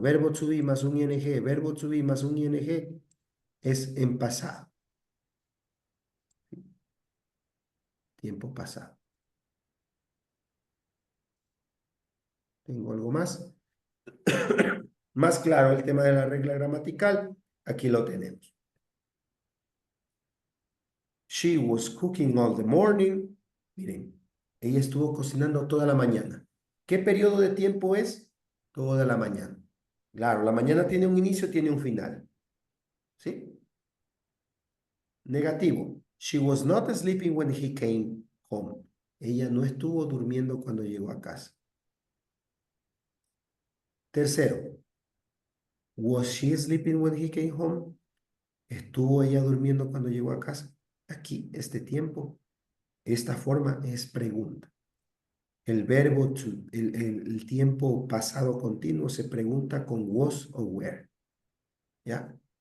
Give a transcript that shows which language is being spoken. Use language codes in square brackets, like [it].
[es] Verbo to be más un ing, verbo to be más un ing es en pasado. Tiempo pasado. ¿Tengo algo más? Más claro el tema de la regla gramatical. Aquí lo tenemos. [en] She was cooking all the morning. [es] Miren, ella estuvo cocinando toda la mañana. ¿Qué periodo de tiempo es? Toda la mañana. Claro, la mañana tiene un inicio, tiene un final. ¿Sí? Negativo. [en] She was not sleeping when he came home. [es] Ella no estuvo durmiendo cuando llegó a casa. Tercero. [en] Was she sleeping when he came home? [es] ¿Estuvo ella durmiendo cuando llegó a casa? Aquí, este tiempo, esta forma es pregunta. El verbo to, el tiempo pasado continuo se pregunta con was o were. ¿Ya?